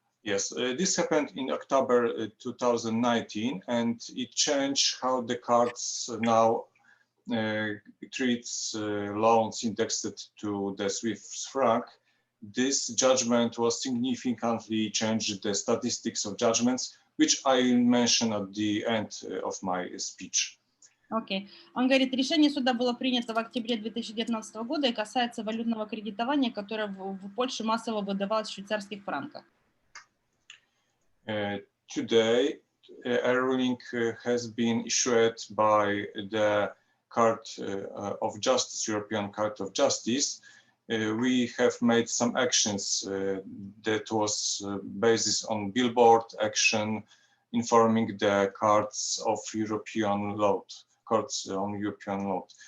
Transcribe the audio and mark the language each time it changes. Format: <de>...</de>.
<en>Yes, this happened in October 2019, and it changed how the courts now treats loans indexed to the Swiss franc. This judgment was significantly changed the statistics of judgments, which I will mention at the end of my speech. Окей.</en> <ru>Он говорит, решение суда было принято в октябре 2019 года и касается валютного кредитования, которое в Польше массово выдавалось в швейцарских франках.</ru> <en>Today, a ruling has been issued by the Court of Justice, European Court of Justice, we have made some actions that was based on billboard action, informing the courts of European law, courts on European law.</en>